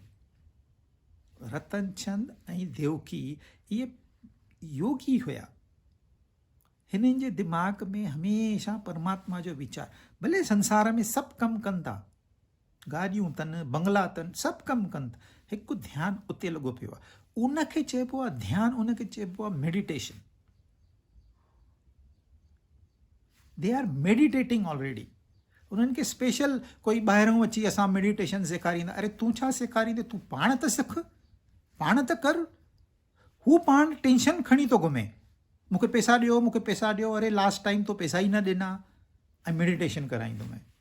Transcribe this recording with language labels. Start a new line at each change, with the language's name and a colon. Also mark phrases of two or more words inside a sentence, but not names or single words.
Sindhi: रतन चंद ऐं देवकी इहे योगी हुया, हिननि जे दिमाग़ में हमेशह परमात्मा जो वीचार, भले संसार में सभु कमु कनि था, गाॾियूं अथनि, बंगला अथनि, सभु कमु कनि था, हिकु ध्यानु उते लॻो पियो आहे, उनखे चइबो आहे ध्यानु, उनखे चइबो आहे मेडिटेशन।
English: They are meditating already.
Sindhi: उन्हनि खे स्पेशल कोई ॿाहिरों अची असां मेडिटेशन सेखारींदा, अरे तूं छा सेखारींदे, तूं पाण त सिख, पाण त कर। हू पाण टेंशन खणी थो घुमे, मूंखे पैसा ॾियो, मूंखे पैसा ॾियो, अरे
English: last time
Sindhi: तो पैसा ई न ॾिना ऐं मेडिटेशन कराईंदुमि।